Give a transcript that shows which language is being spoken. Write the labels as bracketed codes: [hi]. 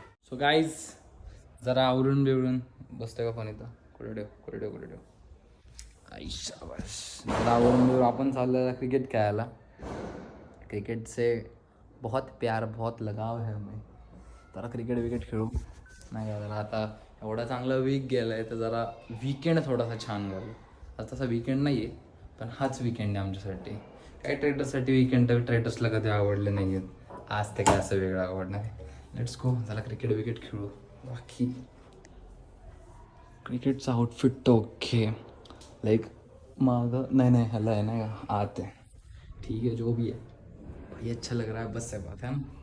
[en] so guys [mr] जरा आवरून बिवरून बसतोय का फोन इथं. कुठे ठेव. आई शाबाश. जरा आवरून बिवरून आपण चाललं क्रिकेट खेळायला. [hi] क्रिकेट से बहुत प्यार बहुत लगाव है हमें. [mr] जरा क्रिकेट खेळू नाही का. जरा आता एवढा चांगला वीक गेला आहे तर जरा वीकेंड थोडासा छान गेला. आज तसा वीकेंड नाही आहे, पण हाच वीकेंड आहे आमच्यासाठी. काय ट्रेटर्ससाठी वीकेंड ट्रेटर्सला कधी आवडले नाही आहेत. आज ते काय असं वेगळं आवडणार आहे. [en] Let's go. [mr] झाला क्रिकेट खेळू. बाकी क्रिकेटचा आउटफिट तर ओके, लाईक मागं नाही ह्याला आहे नाही का आत आहे. [hi] ठीक है जो भी है भाई, अच्छा लग रहा है, बस है बात है ना.